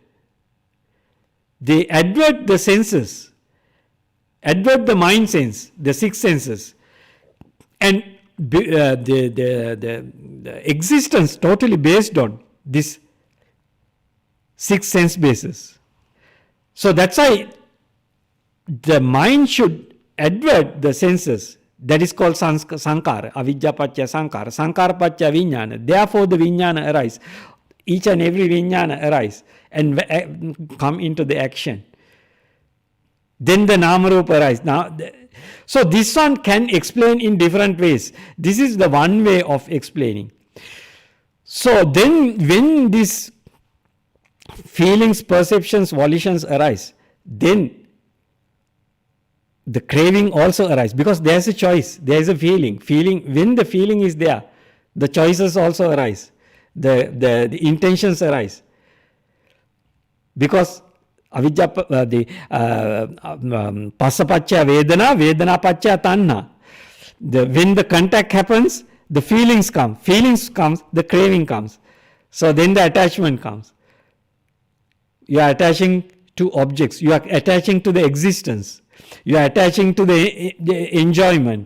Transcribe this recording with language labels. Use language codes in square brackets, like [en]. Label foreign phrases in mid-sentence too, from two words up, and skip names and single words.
[en] They advert the senses, advert the mind sense, the six senses, and the existence totally based on this six sense basis. So that's why the mind should advert the senses. That is called sankhara, [pi] avijja pacca sankhara, sankhara pacca vijnana. [en] Therefore the vijnana arise. Each and every vijnana arise and come into the action. Then the namarupa arise. Now, so this one can explain in different ways. This is the one way of explaining. So then when this feelings, perceptions, volitions arise, then the craving also arises, because there is a choice, there is a feeling. When the feeling is there, the choices also arise, the intentions arise. [pi] Because avijja, passa pacca vedana, vedana pacca tanha. [en] When the contact happens, the feelings comes, the craving comes. So then the attachment comes. You are attaching to objects, you are attaching to the existence, you are attaching to the enjoyment.